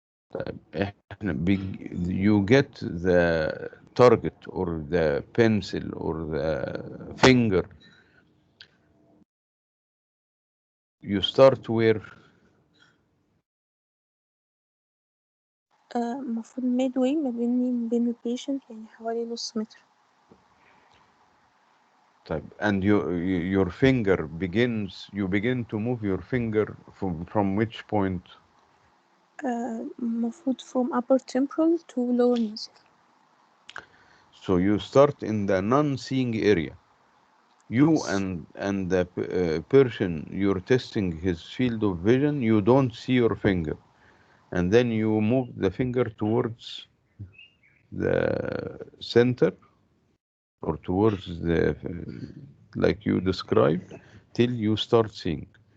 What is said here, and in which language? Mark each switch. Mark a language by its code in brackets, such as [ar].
[ar] طيب احنا [en] you get the target or the pencil or the finger, you start where? [ar] المفروض midway ما بيني وبين البيشنت، يعني حوالي نص متر. [en] طيب and your finger you begin to move your finger from which point? المفروض from upper temporal to lower nasal. So you start in the non-seeing area. You and the person you're testing his field of vision, you don't see your finger, and then you move the finger towards the center or towards the like you described till you start seeing.